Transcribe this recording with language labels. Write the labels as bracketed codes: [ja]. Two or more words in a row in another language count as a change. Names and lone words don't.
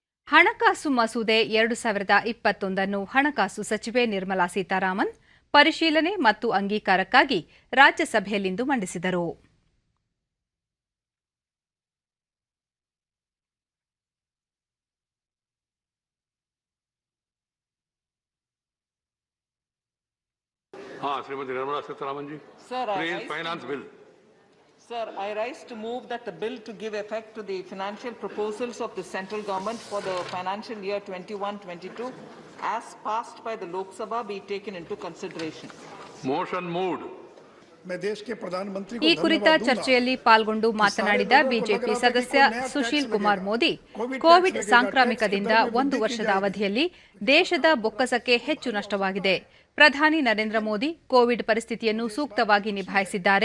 [kn] ಹಣಕಾಸು ಮಸೂದೆ 2021 ಹಣಕಾಸು ಸಚಿವೆ ನಿರ್ಮಲಾ ಸೀತಾರಾಮನ್ ಪರಿಶೀಲನೆ ಮತ್ತು ಅಂಗೀಕಾರಕ್ಕಾಗಿ ರಾಜ್ಯಸಭೆಯಲ್ಲಿಂದು ಮಂಡಿಸಿದರು. [hi] श्रीमती निर्मला सीतारामन जी, [en] please finance bill. Sir, I rise to move that the bill to give effect to the financial proposals of the central government for the financial year 21-22 as passed by the Lok Sabha be taken into consideration. Motion moved. [kn] ಈ ಕುರಿತ ಚರ್ಚೆಯಲ್ಲಿ ಪಾಲ್ಗೊಂಡು ಮಾತನಾಡಿದ ಬಿಜೆಪಿ ಸದಸ್ಯ ಸುಶೀಲ್ ಕುಮಾರ್ ಮೋದಿ, ಕೋವಿಡ್ ಸಾಂಕ್ರಾಮಿಕದಿಂದ 1 ವರ್ಷದ ಅವಧಿಯಲ್ಲಿ ದೇಶದ ಬೊಕ್ಕಸಕ್ಕೆ ಹೆಚ್ಚು ನಷ್ಟವಾಗಿದೆ. ಪ್ರಧಾನಿ ನರೇಂದ್ರ ಮೋದಿ ಕೋವಿಡ್ ಪರಿಸ್ಥಿತಿಯನ್ನು ಸೂಕ್ತವಾಗಿ ನಿಭಾಯಿಸಿದ್ದಾರೆ.